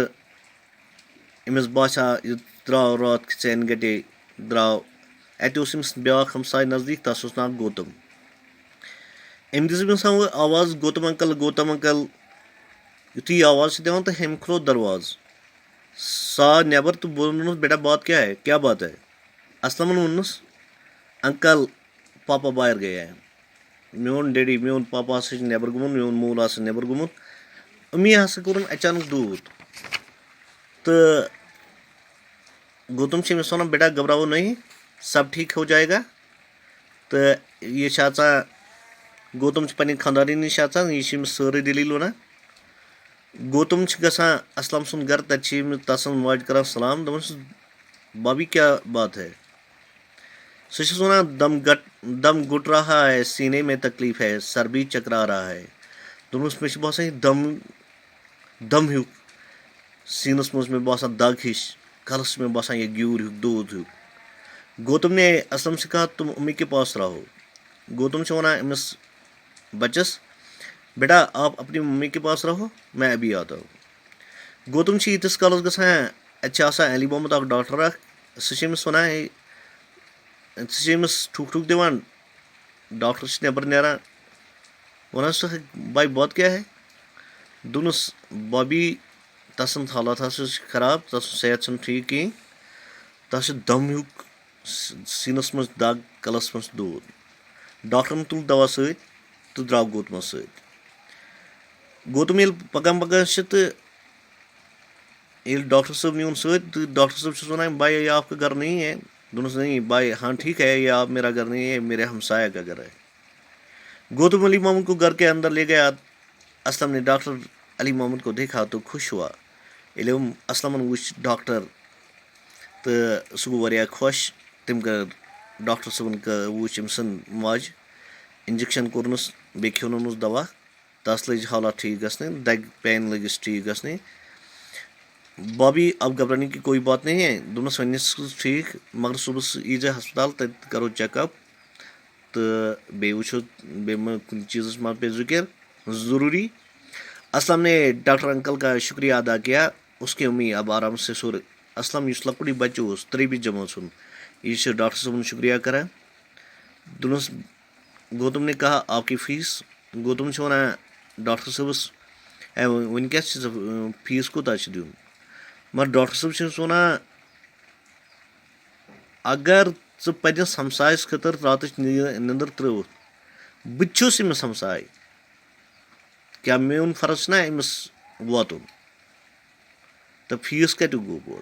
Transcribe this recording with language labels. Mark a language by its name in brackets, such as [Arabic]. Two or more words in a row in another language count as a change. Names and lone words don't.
[Kashmiri] أمِس باسیٛو یہِ درٛاو راتھ کہِ ژینہِ گٹے درٛاو. اَتہِ اوس أمِس بیٛاکھ ہمساے نزدیٖک تَس اوس ناو گوتم. أمۍ دِژ أمِس آواز گوتم انکل گوتم انکل. یُتھُے یہِ آواز چھِ دِوان تہٕ أمۍ کھُلوو دروازٕ سُہ آو نٮ۪بر تہٕ بہٕ ووٚنُس بیٹا بات کیٛاہ بات ہے. اسلمن ووٚنُس [Urdu] انکل پاپا باہر گیا ہے. [Kashmiri] میون ڈیڈی میون پاپا ہسا چھُ نٮ۪بر گوٚمُت میون مول ہسا نٮ۪بر گوٚمُت. أمی ہسا کوٚرُن اچانک دوٗد تہٕ گوتم چھِ أمِس وَنان [Urdu] بیٹا گھبراو نہیں سب ٹھیٖک ہو جائے گا. [Kashmiri] تہٕ یہِ چھِ اژان گوتم چھِ پننہِ خانٛدارنہِ نِش اژان یہِ چھِ أمِس سٲرٕے دٔلیٖل وَنان. گوتم چھِ گژھان اسلم سُنٛد گرٕ تَتہِ چھِ أمِس تسٕنٛز ماجہِ کران سلام دَپان چھُس بابی کیٛاہ بات ہے. سُہ چھُس وَنان [Urdu] دم گُٹ رہا ہے سینے میں تکلیٖف ہے سر بھی چکرا رہا ہے. [Kashmiri] دوٚپمَس مےٚ چھُ باسان یہِ دم ہیوٗ سیٖنس منٛز چھِ مےٚ باسان دگ ہِش کَلس چھُ مےٚ باسان یہِ گیوٗر ہیوٗ دود ہیوٗ. [Urdu] گوتم نے اسلم سے کہا تم امی کے پاس رہو. [Kashmiri] گوتم چھِ وَنان أمِس بَچس [Urdu] بیٹا آپ اپنی ممی کے پاس رہو میں ابھی آتا ہوں. [Kashmiri] گوتم چھِ ییٖتِس کالس گژھان اَتہِ چھِ آسان علی محمد اکھ ڈاکٹر اکھ سُہ چھِ أمِس وَنان سُہ چھِ أمِس ٹھُک دِوان. ڈاکٹر چھِ نٮ۪بر نیران وَنان چھُس بھائی بات کیٛاہ ہے. دوٚپنَس بابی تسٕنٛز حالات ہسا چھِ خراب تسُنٛد صحت چھُنہٕ ٹھیٖک کِہیٖنۍ تَس چھُ دم ہیوٗ سیٖنس منٛز دگ کَلس منٛز دود. ڈاکٹرن تُل دوا سۭتۍ تہٕ درٛاو گوتمس سۭتۍ. گوتم ییٚلہِ پکان پکان چھِ تہٕ ییٚلہِ ڈاکٹر صٲب نیوٗن سۭتۍ تہٕ ڈاکٹر صٲب چھُس وَنان [Urdu] بھائی یہ آپ کا گھر نہیں ہے. دوٚپنَس نہیں بھائی ہاں ٹھیک ہے یہ آپ میرا گھر نہیں ہے میرے ہمسایہ کا گھر ہے. گوتم علی محمد کو گھر کے اندر لے گیا. اسلم نے ڈاکٹر علی محمد کو دیکھا تو خوش ہوا. [Kashmiri] ییٚلہِ اسلمن وٕچھ ڈاکٹر تہٕ سُہ گوٚو واریاہ خۄش. تٔمۍ کٔر ڈاکٹر صٲبن وٕچھ أمۍ سٕنٛز ماجہِ اِنجکشن کوٚرنَس بیٚیہِ کھیونونَس دوا تَس لٔج حالات ٹھیٖک گژھنہِ دگہِ پین لٔگِس ٹھیٖک گژھنہِ. [Urdu] بابی اب گھبرانے کی کوئی بات نہیں ہے. [Kashmiri] دوٚپنَس وۄنۍ ٹھیٖک مگر صُبحس ییٖزِ ہسپتال تَتہِ کرو چیک اپ تہٕ بیٚیہِ وٕچھو بیٚیہِ ما کُنہِ چیٖزٕچ ما پیٚیہِ ذُکر ضروٗری. [Urdu] اسلم نے ڈاکٹر انکل کا شُکریہ ادا کیا. اس کی امی اب آرام سے سور. [Kashmiri] اسلم یُس لۄکُٹُے بچہٕ اوس 3مہِ جمٲژ ہُنٛد یہِ چھُ ڈاکٹر صٲبُن شُکریہ کران. [Urdu] دوٚپنَس گوتم نے کہا آپ کی فیٖس. [Kashmiri] گوتم چھُ وَنان ڈاکٹر صٲبس وۄنۍ کیٛاہ چھِ ژٕ فیٖس کوٗتاہ چھُ دیُن. مگر ڈاکٹر صٲب چھِ أمِس وَنان اگر ژٕ پننِس ہمسایس خٲطرٕ راتٕچ نِندٕر ترٛٲوٕتھ بہٕ تہِ چھُس أمِس ہمساے کیٛاہ میون فرض چھُنہ أمِس واتُن تہٕ فیٖس کَتیُک گوٚو پوٚت.